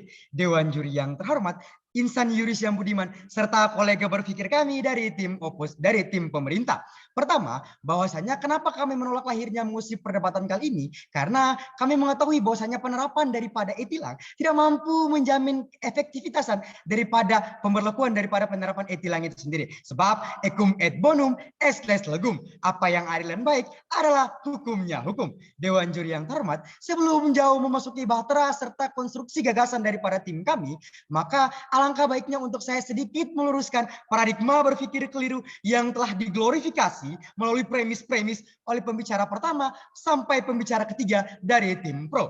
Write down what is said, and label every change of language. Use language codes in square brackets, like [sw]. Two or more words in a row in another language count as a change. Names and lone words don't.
[id] Dewan Juri yang terhormat, Insan Yuris yang budiman, serta kolega berpikir kami dari tim pemerintah. Pertama, bahwasanya kenapa kami menolak lahirnya mengusip perdebatan kali ini? Karena kami mengetahui bahwasanya penerapan daripada e-tilang tidak mampu menjamin efektivitasan daripada pemberlakuan daripada penerapan e-tilang itu sendiri. [la] Sebab ekum et bonum est les legum. [id] Apa yang adil dan baik adalah hukumnya hukum. Dewan Juri yang terhormat, sebelum jauh memasuki bahtera serta konstruksi gagasan daripada tim kami, maka alangkah baiknya untuk saya sedikit meluruskan paradigma berpikir keliru yang telah diglorifikasi melalui premis-premis oleh pembicara pertama sampai pembicara ketiga dari tim pro.